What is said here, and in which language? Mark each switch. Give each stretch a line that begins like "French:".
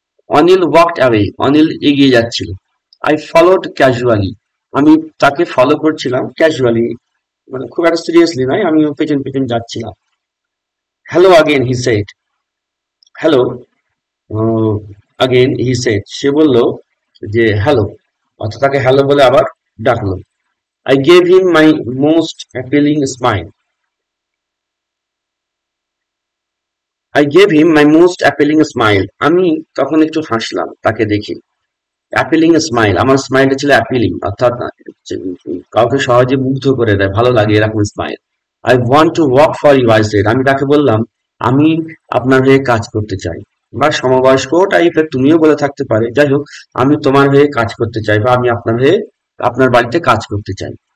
English: Anil walked away,
Bangla: Anil এগিয়ে যাচ্ছিল।
English: I followed casually,
Bangla: আমি তাকে ফলো করছিলাম ক্যাজুয়ালি, মানে খুব একটা সিরিয়াসলি নয়, আমি পেছন পেছন যাচ্ছিলাম।
English: hello again he said, hello again he said,
Bangla: সে বলল যে হ্যালো, অর্থাৎ তাকে হ্যালো বলে আবার ডাকলো।
English: I gave him my most appealing smile. I gave him my most appealing smile.
Bangla: আমি তখন একটু হাসলাম তাকে দেখে। অ্যাপিলিং স্মাইল, আমার স্মাইলটা ছিল অ্যাপিলিং, অর্থাৎ কাউকে সহজে মুগ্ধ করে দেয়, ভালো লাগে এরকম smile.
English: I want to work for you, I said,
Bangla: আমি তাকে বললাম আমি আপনার হয়ে কাজ করতে চাই, বা সমবয়স্ক টাইপের তুমিও বলে থাকতে পারে, যাই হোক, আমি তোমার হয়ে কাজ করতে চাই, বা আমি আপনার হয়ে আপনার বাড়িতে কাজ করতে চাই।